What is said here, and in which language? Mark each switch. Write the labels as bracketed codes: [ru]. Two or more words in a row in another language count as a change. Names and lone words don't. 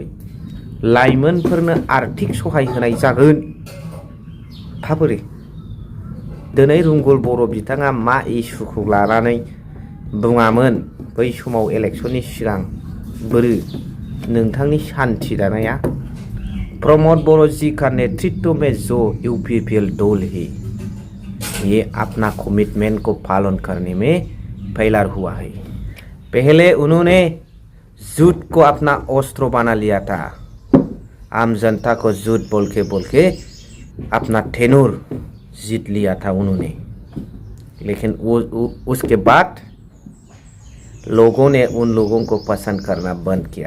[brx] लाइमोनफोरनो आर्थिक सहाय होनाय जागोन। थाबोरै दिनै रुंगुल बर' बिथाङा मा इसुखौ लानानै बुङामोन बै समाव इलेक्शननि सिगां? बोरो नोंथांनि सान्थि दानाया [hi] प्रमोद बर' जी का नेतृत्व में जो यूपीपीएल दल है ये अपना कमिटमेंट को पालन करने में फेलियर हुआ है। पहले उन्होंने झूठ को अपना अस्त्र बना लिया था, आम जनता को झूठ बोल के अपना टेनूर जीत लिया था उन्होंने, लेकिन उसके बाद लोगों ने उन लोगों को पसंद करना बंद किया।